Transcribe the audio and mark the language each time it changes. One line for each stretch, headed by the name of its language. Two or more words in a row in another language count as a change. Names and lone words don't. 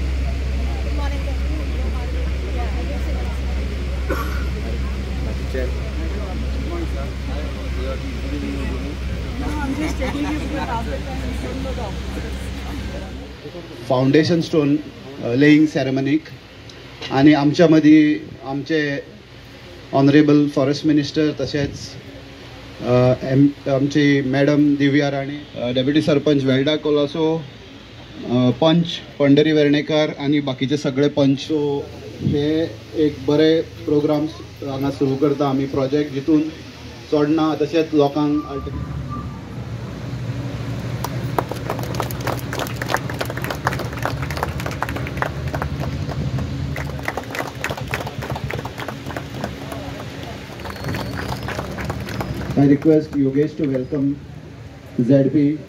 English: foundation stone laying ceremonyक
Marathi: आणि आमच्यामध्ये आमचे
English: honourable forest minister तसेच
Marathi: आमची मॅडम दिव्या राणे, डेप्युटी सरपंच वेल्डा कोलासो, पंच पंढरी वेर्णेकर आणि बाकीचे सगळे पंच.
Konkani: सो हे एक बरे प्रोग्राम्स हांगा सुरू करता आमी प्रोजेक्ट जितून चोडना तशेंच लोकांक
English: I request Yogesh to welcome ZP.